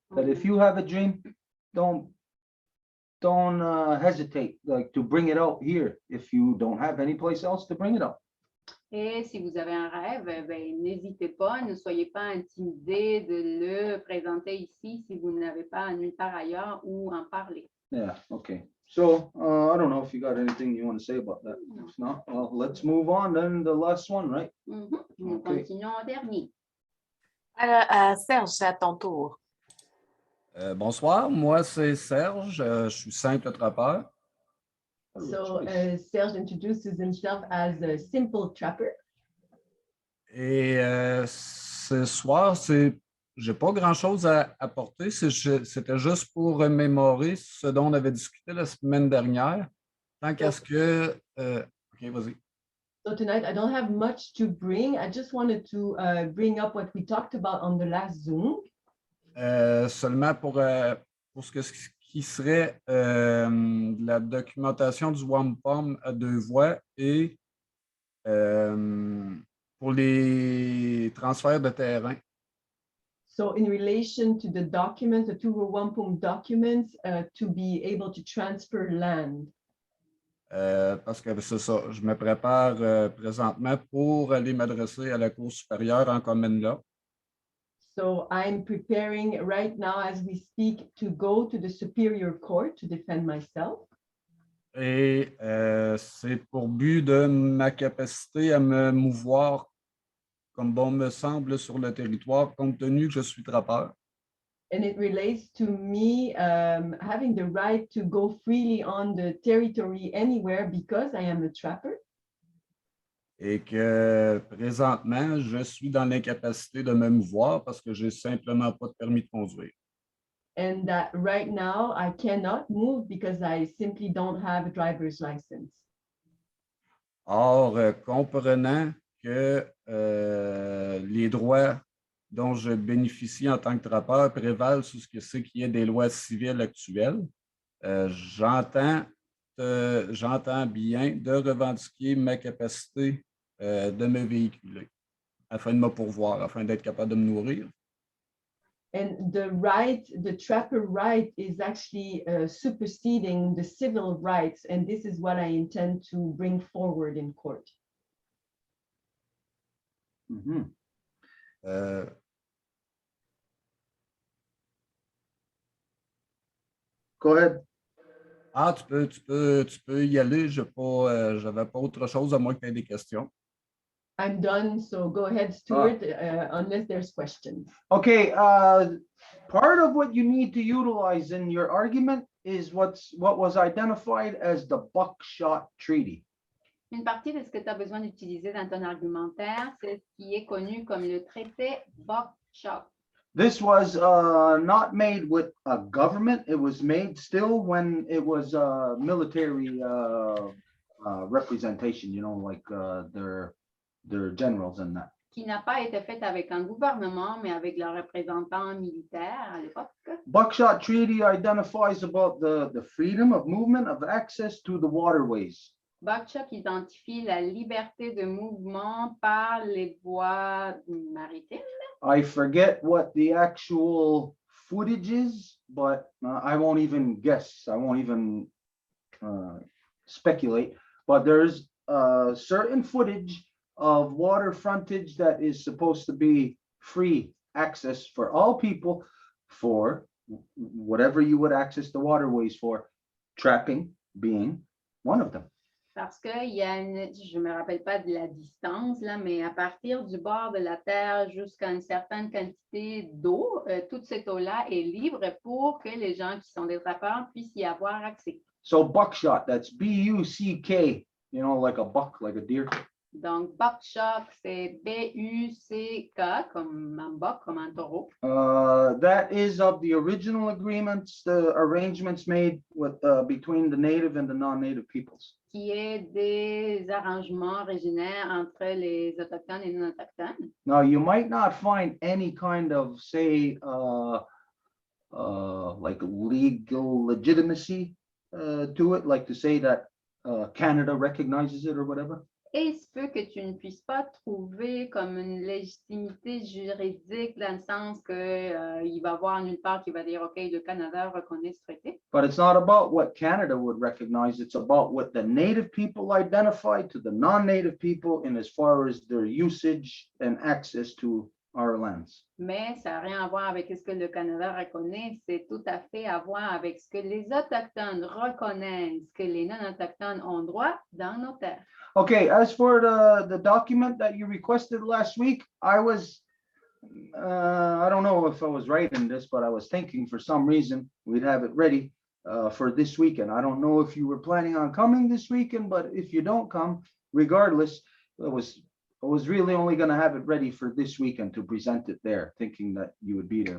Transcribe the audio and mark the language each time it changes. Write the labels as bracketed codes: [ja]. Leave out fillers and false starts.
[en] That if you have a dream, don't hesitate, like, to bring it out here if you don't have any place else to bring it out. [fr] Et si vous avez un rêve, ben, n'hésitez pas, ne soyez pas intimidé de le présenter ici si vous n'avez pas nulle part ailleurs où en parler. [en] Yeah, okay. So I don't know if you got anything you want to say about that. If not, well, let's move on then, the last one, right? [fr] Nous [en] Okay. [fr] continuons au dernier. Alors, Serge, c'est à ton tour. Bonsoir, moi c'est Serge, je suis simple trappeur. [en] So Serge introduces himself as a simple trapper. [fr] Et ce soir, j'ai pas grand-chose à apporter, c'était juste pour remémorer ce dont on avait discuté la semaine dernière. Tant qu'à ce que... OK, vas-y. [en] So tonight I don't have much to bring. I just wanted to bring up what we talked about on the last Zoom. [fr] Seulement pour ce qui serait la documentation du Wampum à Deux Voies et pour les transferts de terrain. [en] So in relation to the documents, the two Wampum documents, to be able to transfer land. [fr] Parce que c'est ça, je me prépare présentement pour aller m'adresser à la Cour supérieure en common law. [en] So I'm preparing right now as we speak to go to the Superior Court to defend myself. [fr] Et c'est pour but de ma capacité à me mouvoir comme bon me semble sur le territoire, compte tenu que je suis trappeur. [en] And it relates to me having the right to go freely on the territory anywhere because I am a trapper. [fr] Et que présentement, je suis dans l'incapacité de me mouvoir parce que je n'ai simplement pas de permis de conduire. [en] And that right now I cannot move because I simply don't have a driver's license. [fr] Or, comprenant que les droits dont je bénéficie en tant que trappeur prévalent sur ce qui est des lois civiles actuelles, j'entends bien de revendiquer ma capacité de me véhiculer afin de me pourvoir, afin d'être capable de me nourrir. [en] And the trapper right is actually superseding the civil rights, and this is what I intend to bring forward in court. Mm-hmm. Go ahead. [fr] Ah, tu peux y aller. J'avais pas autre chose à moins que tu aies des questions. [en] I'm done, so go ahead, Stuart, unless there's questions. Okay, part of what you need to utilize in your argument is what was identified as the Buckshot Treaty. [fr] Une partie de ce que tu as besoin d'utiliser dans ton argumentaire, c'est ce qui est connu comme le traité Buckshot. [en] This was not made with a government. It was made still when it was military representation, like their generals and that. [fr] Qui n'a pas été faite avec un gouvernement, mais avec leurs représentants militaires à l'époque. [en] Buckshot Treaty identifies about the freedom of movement of access to the waterways. [fr] Buckshot identifie la liberté de mouvement par les voies maritimes. [en] I forget what the actual footage is, but I won't even guess. I won't even speculate. But there's certain footage of water frontage that is supposed to be free access for all people for whatever you would access the waterways for, trapping being one of them. [fr] Parce qu'il y a je ne me rappelle pas de la distance, là, mais à partir du bord de la terre jusqu'à une certaine quantité d'eau, toute cette eau-là est libre pour que les gens qui sont des trappeurs puissent y avoir accès. [en] So buckshot, that's B-U-C-K, like a buck, like a deer. [fr] Donc, buckshot, c'est B-U-C-K, comme un buck, comme un taureau. [en] That is of the original agreements, the arrangements made with between the native and the non-native peoples. [fr] Qui est des arrangements originaires entre les autochtones et non-autochtones. [en] Now, you might not find any kind of, say, like legal legitimacy to it, like to say that Canada recognizes it or whatever. [fr] Et il se peut que tu ne puisses pas trouver comme une légitimité juridique dans le sens que il va y avoir nulle part qui va dire OK, le Canada reconnaît ce traité. [en] But it's not about what Canada would recognize. It's about what the native people identify to the non-native people in as far as their usage and access to our lands. [fr] Mais ça n'a rien à voir avec ce que le Canada reconnaît, c'est tout à fait à voir avec ce que les Autochtones reconnaissent, que les non-autochtones ont droit dans nos terres. [en] Okay, as for the document that you requested last week, I was, I don't know if I was right in this, but I was thinking for some reason we'd have it ready for this weekend. I don't know if you were planning on coming this weekend, but if you don't come, regardless, I was really only going to have it ready for this weekend to present it there, thinking that you would be there.